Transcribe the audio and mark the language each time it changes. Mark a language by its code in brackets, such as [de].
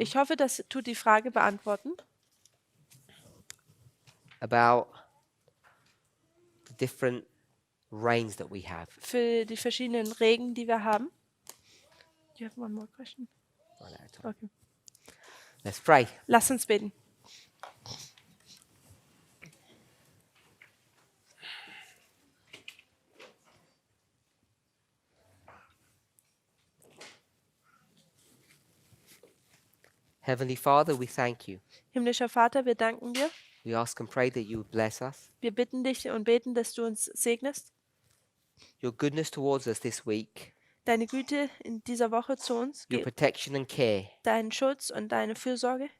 [de] Ich hoffe, das tut die Frage beantworten, [en] about the different reigns that we have. [de] für die verschiedenen Regeln, die wir haben. [en] Do you have one more question? One at a time. Okay. Let's pray. [de] Lass uns beten. [en] Heavenly Father, we thank you. [de] Himmlischer Vater, wir danken dir. [en] We ask and pray that you would bless us. [de] Wir bitten dich und beten, dass du uns segnest. [en] Your goodness towards us this week, [de] Deine Güte in dieser Woche zu uns, [en] your protection and care. [de] deinen Schutz und deine Fürsorge.